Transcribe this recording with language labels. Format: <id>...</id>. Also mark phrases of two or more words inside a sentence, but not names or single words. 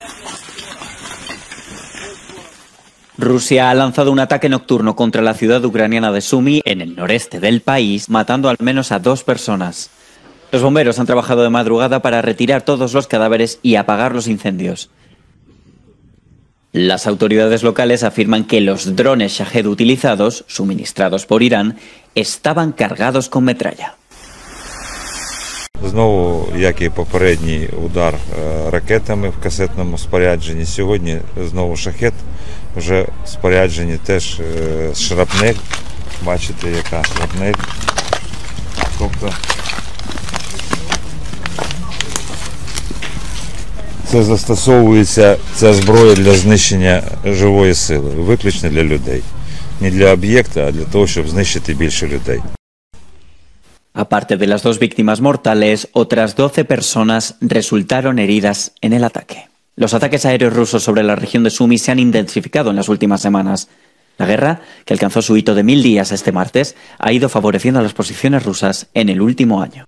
<es>Rusia ha lanzado un ataque nocturno contra la ciudad ucraniana de Sumy, en el noreste del país, matando al menos a 2 personas. Los bomberos han trabajado de madrugada para retirar todos los cadáveres y apagar los incendios. Las autoridades locales afirman que los drones Shahed utilizados, suministrados por Irán, estaban cargados con metralla.</es> <uk>Знову, як і попередній удар ракетами в касетному спорядженні. Сьогодні знову шахет, вже в спорядженні теж шрапнель. Бачите, яка шрапнель. Тобто це застосовується, ця зброя для знищення живої сили, виключно для людей. Не для об'єкта, а для того, щоб знищити більше людей.</uk> <es>Aparte de las 2 víctimas mortales, otras 12 personas resultaron heridas en el ataque. Los ataques aéreos rusos sobre la región de Sumy se han intensificado en las últimas semanas. La guerra, que alcanzó su hito de 1000 días este martes, ha ido favoreciendo a las posiciones rusas en el último año.</es>